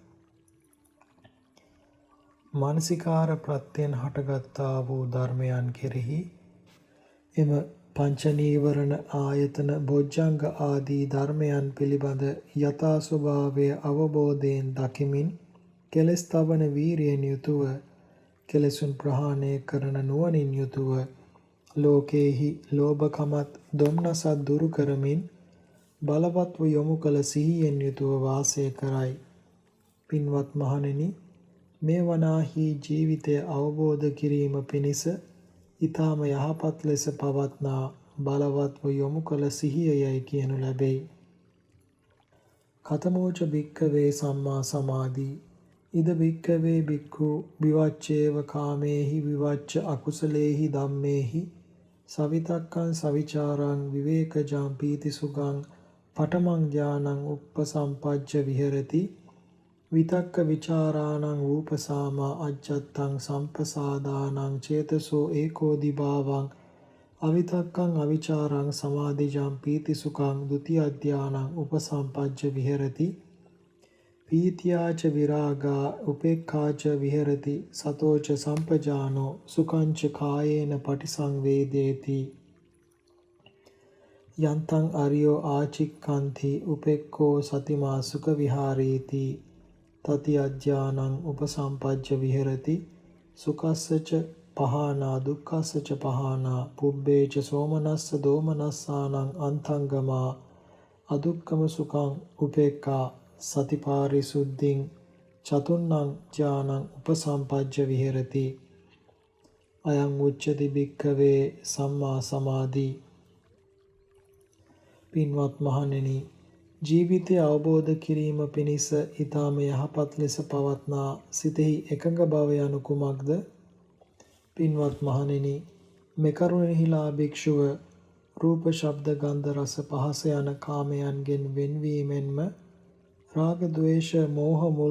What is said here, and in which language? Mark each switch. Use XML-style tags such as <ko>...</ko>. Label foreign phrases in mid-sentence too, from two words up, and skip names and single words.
<si>මානසිකාර ප්‍රත්‍යයෙන් හටගත්තා වූ ධර්මයන් කෙරෙහි එම පංච නීවරණ ආයතන බොජ්ජංග ආදී ධර්මයන් පිළිබඳ යථා ස්වභාවය අවබෝධයෙන් දකිමින් කෙලෙස් තවන වීරියෙන් යුතුව, කෙලෙසුන් ප්‍රහාණය කරන නුවණින් යුතුව ලෝකේහි ලෝභකමත් දොම්නසත් දුරු කරමින් බලවත්ව යොමු කළ සිහියෙන් යුතුව වාසය කරයි. පින්වත් මහණෙනි, මේ වනාහි ජීවිතය අවබෝධ කිරීම පිණිස ඊටම යහපත් ලෙස පවත්නා බලවත්ව යොමු කළ සිහියයි කියනු ලැබේ.</si> <pi>කතමෝච භික්ඛවේ සම්මා සමාධි ඉද භික්ඛවේ භික්ඛු විවච්ඡේව කාමේහි විවච්ඡ අකුසලේහි ධම්මේහි සවිතක්කං සවිචාරං විවේකජං පීතිසුඛං පඨමං ඥානං උප්පසම්පජ්ජ විහෙරති විතක්ක ਵਿਚාරාණං රූපසාමා අජ්ජත්තං සම්පසාදානං චේතසෝ ඒකෝදිභාවං අවිතක්කං අවිචාරං සමාධිජං පීතිසුඛං ဒ ුතිය අධ්‍යානං උපසම්පජ්ජ විහෙරති පීතියාච විරාගා උපේක්ඛාච විහෙරති සතෝච සම්පජානෝ සුඛංච කායේන පටිසංවේදේති යන්තං අරියෝ ආචික්ඛන්ති උපෙක්ඛෝ සතිමා සුඛ විහාරීති තති අධ්‍යානං උපසම්පජ්ජ විහෙරති සුඛස්සච පහනා දුක්ඛස්සච පහනා පුබ්බේච සෝමනස්ස දෝමනස්සානං අන්තංගමා අදුක්ඛම සුඛං උපේක්ඛා සතිපාරිසුද්ධින් චතුන්නං ඥානං උපසම්පජ්ජ විහෙරති අයං උච්චති භික්ඛවේ සම්මා සමාධි.</pi> <si>පින්වත් මහණෙනි, ජීවිතය අවබෝධ කිරීම පිණිස ඊටාම යහපත් ලෙස පවත්නා සිතෙහි එකඟ බව යනු කුමක්ද? පින්වත් මහණෙනි, මෙකරුණෙහිලා භික්ෂුව රූප, ශබ්ද, ගන්ධ, රස, පහස යන කාමයන්ගෙන් වෙන්වීමෙන්ම රාග, ද්වේෂ, මෝහ මුල්</si>